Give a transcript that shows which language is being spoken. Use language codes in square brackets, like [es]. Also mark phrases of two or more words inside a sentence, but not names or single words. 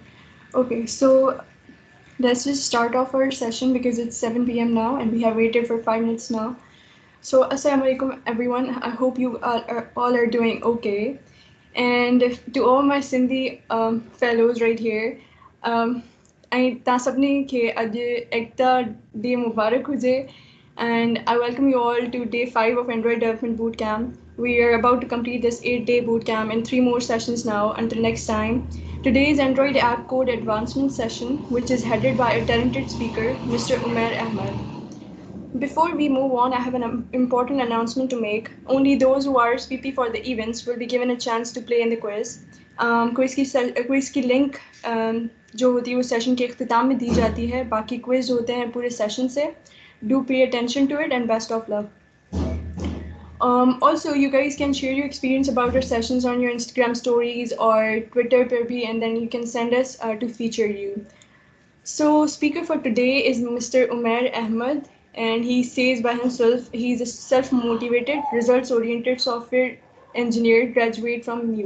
[en] Okay, so let's just start off our session because it's 7 p.m. now and we have waited for 5 minutes now. So, [ar] السلام عليكم [en] everyone. I hope you all are doing okay. And to all my Sindhi fellows right here, I [sd] तव्हां सभिनी खे अॼु एकता डे मुबारक हुजे. [en] And I welcome you all to day 5 of Android Development Bootcamp. We are about to complete this 8-day bootcamp in 3 more sessions now until next time. Today's Android App Code Advancement session, which is headed by a talented speaker, Mr. Umair Ahmed. Before we move on, I have an important announcement to make. Only those who are RSVP for the events will be given a chance to play in the quiz. [ur] کوئز کی لنک جو ہوتی ہے وہ سیشن کے اختتام میں دی جاتی ہے. باقی کوئز ہوتے ہیں پورے سیشن سے. [en] Do pay attention to it and best of luck. Also, you guys can share your experience about your sessions on your Instagram stories or Twitter, and then you can send us to feature you. So, speaker for today is Mr. Umair Ahmed, and he says by himself he's a self motivated, results oriented software engineer graduate from MUTE.